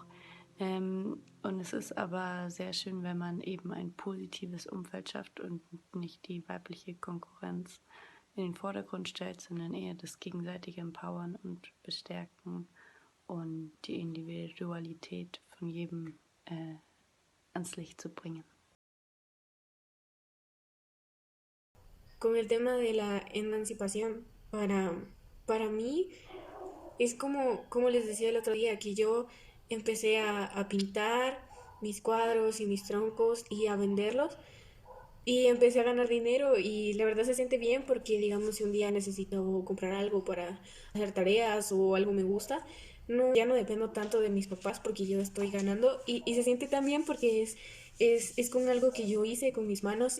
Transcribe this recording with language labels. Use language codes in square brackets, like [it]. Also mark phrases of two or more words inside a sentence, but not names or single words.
[de] Und es ist aber sehr schön, wenn man eben ein positives Umfeld schafft und nicht die weibliche Konkurrenz in den Vordergrund stellt, sondern eher das gegenseitige Empowern und Bestärken und die Individualität von jedem ans Licht zu bringen. [es] Con el tema de la emancipación, para mí es como les decía el otro día, que yo empecé a pintar mis cuadros y mis troncos y a venderlos y empecé a ganar dinero y la verdad se siente bien porque digamos si un día necesito comprar algo para hacer tareas o algo me gusta, ya no dependo tanto de mis papás porque yo estoy ganando y se siente tan bien porque es con algo que yo hice con mis manos.